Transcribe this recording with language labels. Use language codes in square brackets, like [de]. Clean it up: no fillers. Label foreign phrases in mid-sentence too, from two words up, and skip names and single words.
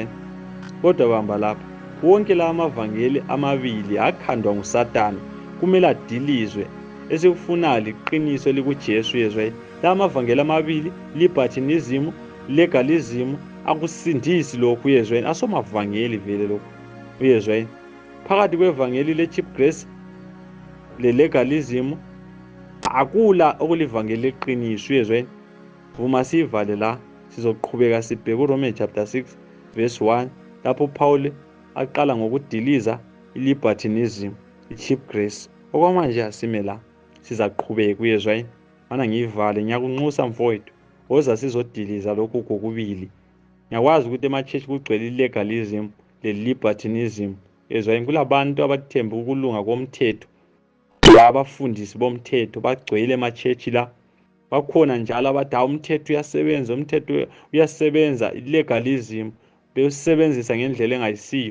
[nd] Kodwa bamba lapha, wonke la amavangeli amabili akhandwa nguSathane kumele adilizwe. Esikufunayo liqiniso likuJesu. Uyezwa? La amavangeli amabili, libertinism, legalism, akusindisi lokhu. Uyezwa? Asomavangeli vele lokhu. Uyezwa? Phakathi kwevangeli le- [en] cheap grace [nd] le-legalism akula okulivangeli leqiniso. Uyezwa? Vuma sivale la, sizoqhubeka sibheke uRomans [en] chapter 6 verse 1 [nd] lapho uPaul aqala ngokudiliza i-libertinism, [en] i-cheap grace. [nd] Okwamanje asime la, sizaqhubeka. Uyezwa? Mana ngivale, ngiyakunxusa mfowethu, woza sizodiliza lokhu kokubili. Ngiyakwazi ukuthi ema-church kugcwele i-legalism le-libertinism. Uyezwa? Kulabantu abathemba ukulunga komthetho, abafundisi bomthetho bagcwele ema-church la, bakhona njalo abathi hawu umthetho uyasebenza, umthetho uyasebenza, ilegalism bewusebenzisa ngendlela engayisiyo.